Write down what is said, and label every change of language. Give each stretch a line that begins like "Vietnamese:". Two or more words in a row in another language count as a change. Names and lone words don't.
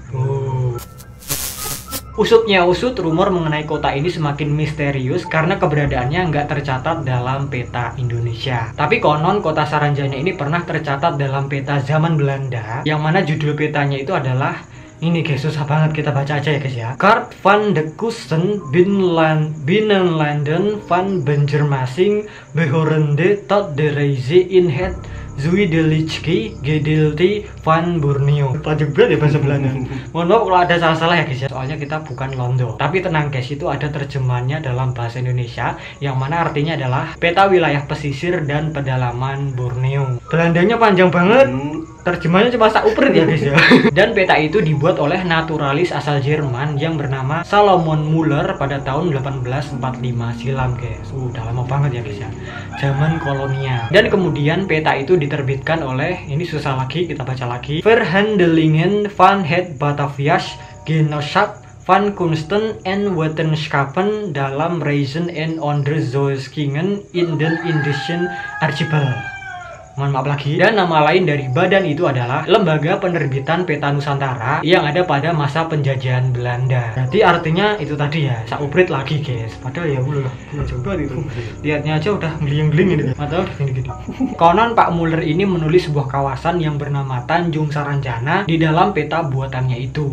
Indonesian: Usutnya usut, rumor mengenai kota ini semakin misterius karena keberadaannya nggak tercatat dalam peta Indonesia. Tapi konon kota Saranjana ini pernah tercatat dalam peta zaman Belanda, yang mana judul petanya itu adalah ini guys, susah banget, kita baca aja ya guys ya. Kaart van de Kusten Binnenlanden van Banjarmasin behorende tot de Reize in het Zuidelicki Gedeelte van Borneo. Panjang banget ya bahasa Belanda. Mohon maaf kalau ada salah-salah ya guys ya, soalnya kita bukan Londo. Tapi tenang guys, itu ada terjemahannya dalam bahasa Indonesia yang mana artinya adalah peta wilayah pesisir dan pedalaman Borneo. Belandanya panjang banget. Terjemahnya cuma sauprit ya guys ya. Dan peta itu dibuat oleh naturalis asal Jerman yang bernama Salomon Muller pada tahun 1845 silam guys. Udah lama banget ya guys ya, zaman kolonial. Dan kemudian peta itu diterbitkan oleh, ini susah lagi kita baca lagi, Verhandelingen van het Bataviasch Genootschap van Kunsten en Wetenschappen dalam Reizen en Onderzoekingen in den Indischen Archipel. Mohon maaf lagi. Dan nama lain dari badan itu adalah Lembaga Penerbitan Peta Nusantara yang ada pada masa penjajahan Belanda. Berarti artinya itu tadi ya, sauprit lagi guys. Padahal ya Allah, coba itu. Lihatnya aja udah ngeling-ngeling ini. Atau gini-gini. Konon Pak Muller ini menulis sebuah kawasan yang bernama Tanjung Saranjana di dalam peta buatannya itu.